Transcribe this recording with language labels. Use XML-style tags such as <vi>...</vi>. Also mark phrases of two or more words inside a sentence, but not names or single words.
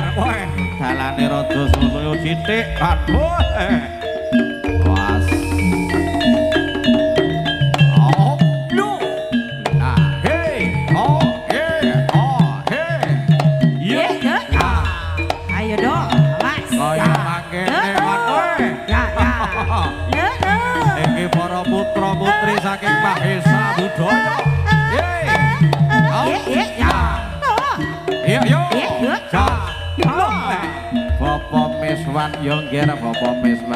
<jv>Wah, dalane rada lunyu sithik. Aduh.</jv> <en>Was. Oh, no. Ah, hey. Oh, yeah. Oh, hey. Yeah.</en> <id>Ayo dong, Mas.</id> <jv>Kaya mangkene kowe. Ya. Iki para putra-putri saking Mahesa Budaya. Bapak Miswan yo nggih Bapak Miswan.</jv>